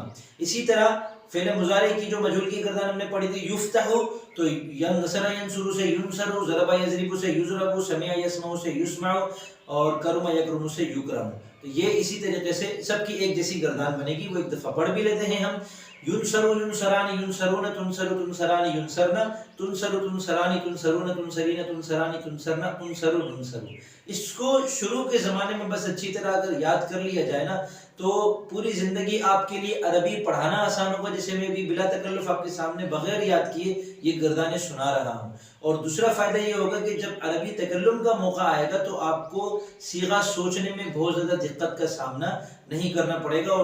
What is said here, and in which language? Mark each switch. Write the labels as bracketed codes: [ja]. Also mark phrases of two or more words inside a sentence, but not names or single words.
[ur] اسی طرح فعل مضارع کی جو مجہول کی گردان ہم نے پڑھی تھی یفتح، تو [ar] نصر ینصر [ur] سے ینصر، [ar] ضرب یضرب [ur] سے یضرب، [ar] سمع یسمع [ur] سے یسمع، اور [ar] کرم یکرم [ur] سے یکرم۔ تو یہ اسی طریقے سے سب کی ایک جیسی گردان بنے گی۔ وہ ایک دفعہ پڑھ بھی لیتے ہیں ہم۔ [ar] ینصر ینصران ینصرون تنصر تنصران ینصرنا تنصر تنصران تنصرون تنصرین تنصران تنصرنا تنصر ننصر۔ [ur] اس کو شروع کے زمانے میں بس اچھی طرح اگر یاد کر لیا جائے نا تو پوری زندگی آپ کے لیے عربی پڑھانا آسان ہوگا، جسے میں بھی بلا تکلف آپ کے سامنے بغیر یاد کیے یہ گردانیں سنا رہا ہوں۔ اور دوسرا فائدہ یہ ہوگا کہ جب عربی تکلم کا موقع آئے گا تو آپ کو صیغہ سوچنے میں بہت زیادہ دقت کا سامنا نہیں کرنا پڑے گا۔